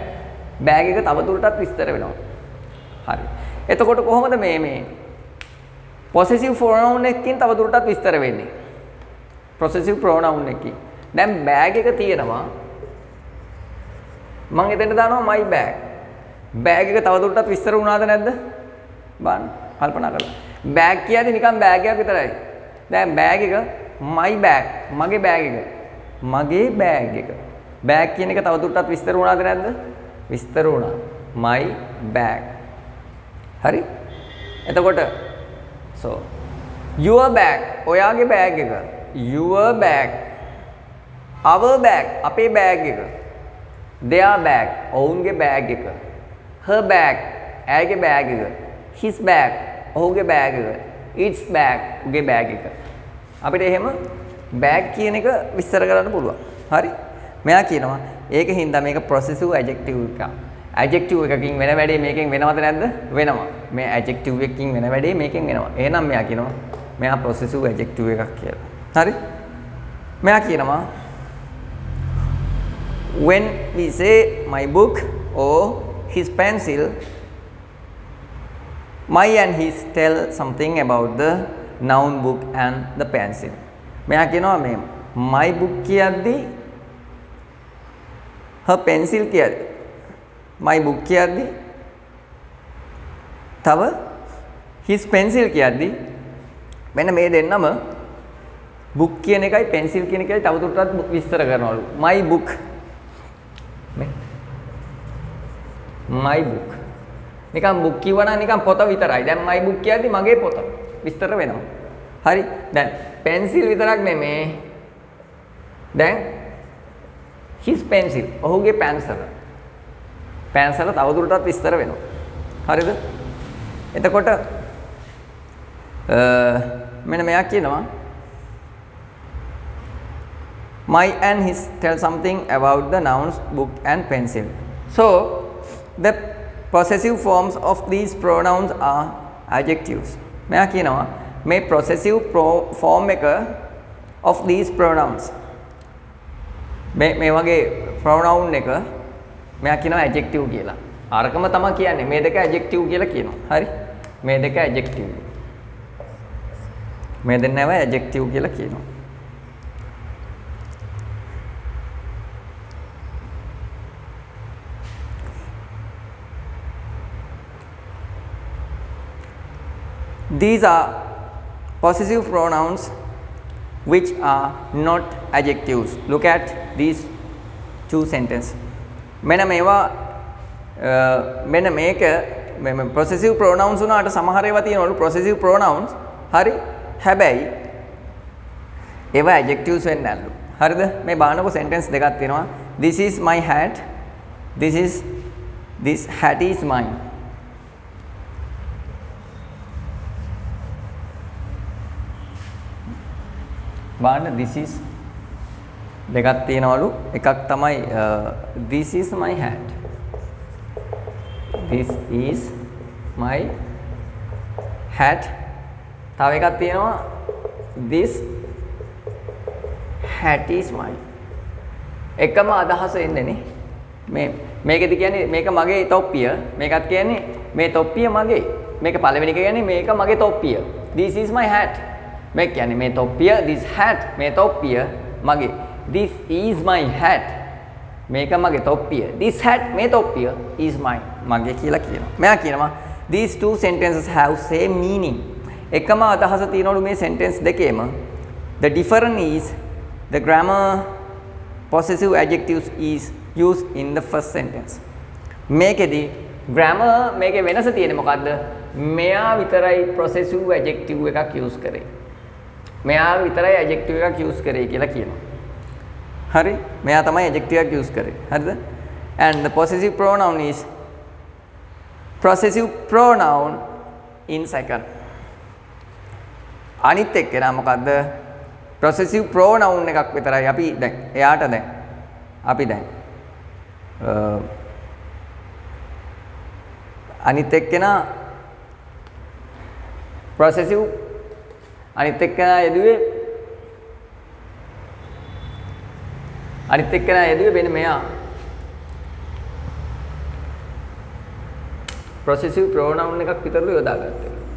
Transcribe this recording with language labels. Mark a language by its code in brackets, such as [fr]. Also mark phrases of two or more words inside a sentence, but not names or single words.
[si] bag එක තවදුරටත් විස්තර වෙනවා. හරි. එතකොට කොහොමද මේ [en] possessive pronoun [si] එකකින් තවදුරටත් විස්තර වෙන්නේ? [en] possessive pronoun [si] එකකින්. දැන් bag එක තියෙනවා. මම එතෙන්ට දානවා [en] my bag. [si] bag එක තවදුරටත් විස්තර වුණාද නැද්ද? බලන්න කල්පනා කරලා. bag කියන්නේ නිකන් bag එකක් විතරයි. දැන් bag එක [en] my bag [si] මගේ bag එක. මගේ bag එක. bag කියන එක තවදුරටත් විස්තර වුණාද නැද්ද? විස්තර වුණා. [en] my bag. [si] හරි? එතකොට [en] so your bag [si] ඔයාගේ bag එක. [en] your bag. our bag [si] අපේ bag එක. [en] their bag [si] ඔවුන්ගේ bag එක. [en] her bag [si] ඇයගේ bag එක. [en] his bag [si] ඔහුගේ bag එක. [en] its bag [si] උගේ bag එක. අපිට එහෙම bag කියන එක විස්තර කරන්න පුළුවන්. හරි? මෙයා කියනවා ඒක හින්දා මේක [en] possessive adjective [si] එකක්. adjective එකකින් වෙන වැඩේ මේකෙන් වෙනවද නැද්ද? වෙනවා. මේ adjective එකකින් වෙන වැඩේ මේකෙන් වෙනවා. එහෙනම් මෙයා කියනවා මෙයා [en] possessive adjective [si] එකක් කියලා. හරි? මෙයා කියනවා [en] when we say my book or his pencil, my and his tell something about the noun book and the pencil. [si] මෙයා කියනවා මේ [en] my book [si] කියද්දී [en] her pencil [si] කියද්දී [en] my book [si] කියද්දී තව [en] his pencil [si] කියද්දී මෙන්න මේ දෙන්නම book කියන එකයි pencil කියන එකයි තවදුරටත් විස්තර කරනවලු. [en] my book my book [si] නිකන් book කියවනම් නිකන් පොත විතරයි. දැන් [en] my book [si] කියද්දී මගේ පොත විස්තර වෙනවා. හරි? දැන් pencil විතරක් නෙමේ. දැන් [en] his pencil [si] ඔහුගේ pencil තවදුරටත් විස්තර වෙනවා. හරිද? එතකොට මෙන්න මෙයා කියනවා [en] my and his tell something about the nouns book and pencil. So the possessive forms of these pronouns are adjectives. [si] මෙයා කියනවා මේ [en] possessive form [si] එක [en] of these pronouns [si] මේ වගේ pronoun එක මෙයා කියනවා adjective කියලා. අරකම තමයි කියන්නේ මේ දෙක adjective කියලා කියනවා. හරි? මේ දෙක adjective. මේ දෙන්නම adjective කියලා කියනවා. [en] These are possessive pronouns which are not adjectives. Look at these two sentence [si] මෙන්න මේවා මෙන්න මේක මේ [en] possessive pronouns [si] උනාට සමහර ඒවා තියෙනවලු [en] possessive pronouns [si] හරි හැබැයි ඒවා adjectives වෙන්නේ නැල්ලු හරිද මේ බානකො sentence දෙකක් තියෙනවා [en] this is my hat this hat is mine බාන this is [si] දෙකක් තියෙනවලු එකක් තමයි [en] this is my hat this is my hat [si] තව එකක් තියෙනවා [en] this hat is mine [si] එකම අදහස එන්නේ නේ මේකෙදි කියන්නේ මේක මගේ තොප්පිය මේකත් කියන්නේ මේ තොප්පිය මගේ මේක පළවෙනි එක කියන්නේ මේක මගේ [en] තොප්පිය this is my hat [si] මේක කියන්නේ මේ තොප්පිය [en] this hat [si] මේ තොප්පිය මගේ [en] this is my hat [si] මේක මගේ තොප්පිය [en] this hat [si] මේ තොප්පිය [en] is mine [si] මගේ කියලා කියනවා මෙයා කියනවා [en] these two sentences have same meaning [si] එකම අදහස තියෙනවලු [en] මේ sentence දෙකේම the difference is the grammar possessive adjectives is used in the first sentence මේකෙදි grammar [si] මේකේ වෙනස තියෙන්නේ මොකද්ද මෙයා විතරයි [en] possessive adjective එකක් use [si] කරේ මෙයා විතරයි adjective එකක් use කරේ කියලා කියනවා හරි මෙයා තමයි adjective එකක් use කරේ හරිද [en] and the possessive pronoun is possessive pronoun in second [si] අනිත් එක්කෙනා මොකද්ද possessive pronoun එකක් විතරයි අපි දැන් එයාට දැන් අපි දැන් අනිත් එක්කෙනා possessive අනිත් එක්කෙනා යෙදුවේ වෙන මෙයා possessive pronoun එකක් විතරලු යොදාගත්තා